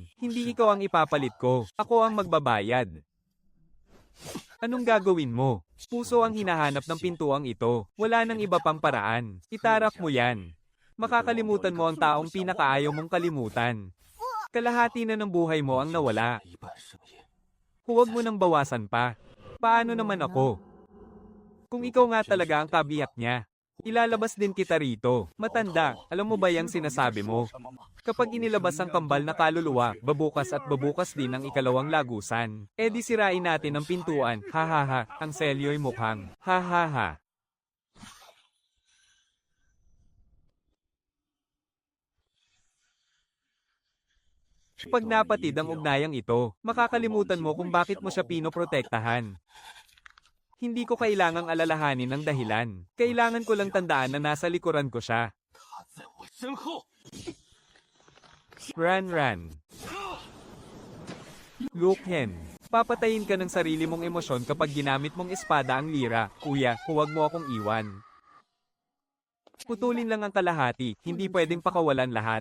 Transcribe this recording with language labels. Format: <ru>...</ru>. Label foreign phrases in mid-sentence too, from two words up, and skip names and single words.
<tl>Hindi ikaw ang ipapalit ko. Ako ang magbabayad. Anong gagawin mo? Puso ang hinahanap ng pintuang ito. Wala nang iba pang paraan. Itarak mo yan. Makakalimutan mo ang taong pinakaayaw mong kalimutan. Kalahati na ng buhay mo ang nawala.</tl> <zh>一半声音。</zh> <tl>Huwag mo nang bawasan pa. Paano naman ako? Kung ikaw nga talaga ang kabiyak niya, ilalabas din kita rito. Matanda, alam mo ba yung sinasabi mo? Kapag inilabas ang kambal na kaluluwa, babukas at babukas din ang ikalawang lagusan. E di sirain natin ang pintuan. Ha ha ha, ang selyo'y mukhang. Ha ha ha. Pag napatid ang ugnayang ito, makakalimutan mo kung bakit mo siya pinoprotektahan. Hindi ko kailangang alalahanin ng dahilan. Kailangan ko lang tandaan na nasa likuran ko siya.</tl> <zh>他在我身后。</zh> <tl>Ran. Luke Hen. Papatayin ka ng sarili mong emosyon kapag ginamit mong espada ang lira. Kuya, huwag mo akong iwan. Putulin lang ang kalahati, hindi pwedeng pakawalan lahat.</tl>